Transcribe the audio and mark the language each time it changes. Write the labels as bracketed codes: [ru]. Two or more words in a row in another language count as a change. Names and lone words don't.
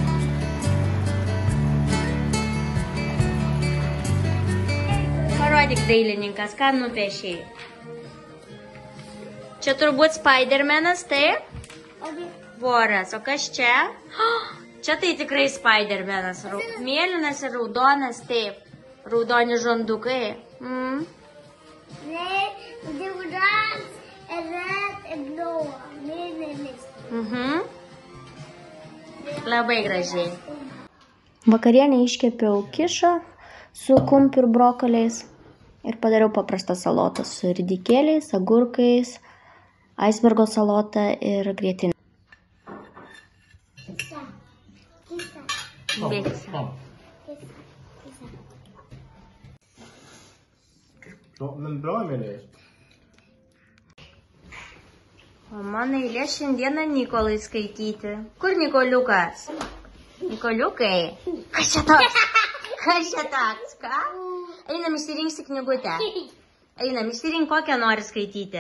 [lt] Parodyk, dailininkas, ką nupiešei. Čia turbūt Spidermanas, taip? Voras, o kas čia? Čia tai tikrai Spidermanas. Mėlynas ir raudonas, taip. Raudoni žondukai. [sv] Nej, det är orange, röd, blå. Nej. [lt] Labai gražiai. Vakarienę iškepiau kišą su kumpiu ir brokoliais ir padariau paprastą salotą su ridikėliais, agurkais, aisbergo salotą ir grietinę. [sv] Men bra, Emilie. [lt] O mano eilė šiandieną Nikolai skaityti. Kur Nikoliukas? Nikoliukai? Kas čia toks? Ką? Einam išsirinksi knygutę. Einam išsirink, kokią nori skaityti.